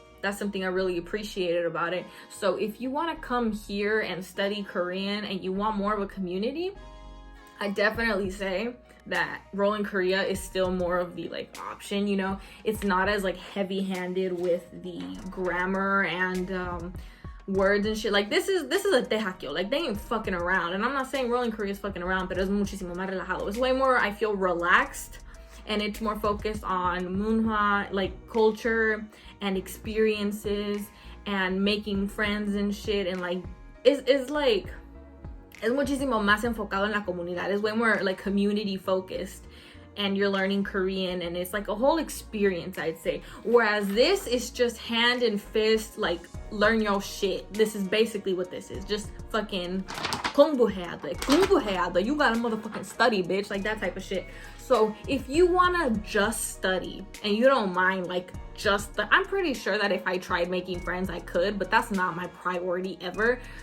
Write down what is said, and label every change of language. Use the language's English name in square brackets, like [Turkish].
[English] That's something I really appreciated about it. So if you want to come here and study Korean and you want more of a community, I definitely say that Rolling Korea is still more of the like option, you know. It's not as like heavy-handed with the grammar and words and shit. Like this is a 𝓜𝓾𝓼𝓲𝓬. Like they ain't fucking around. And I'm not saying Rolling Korea is fucking around, [Spanish] pero es muchísimo más relajado. [English] It's way more, I feel, relaxed. And it's more focused on Minho, like culture and experiences and making friends and shit. And like, it's like, [Spanish] es muchísimo más enfocado en la comunidad. [English] It's way more like community focused. And you're learning Korean and it's like a whole experience, I'd say. Whereas this is just hand and fist, like learn your shit. This is basically what this is. Just fucking [Korean] 공부해야 돼. [English] You gotta motherfucking study, bitch. Like that type of shit. So if you wanna just study and you don't mind like I'm pretty sure that if I tried making friends I could, but that's not my priority ever.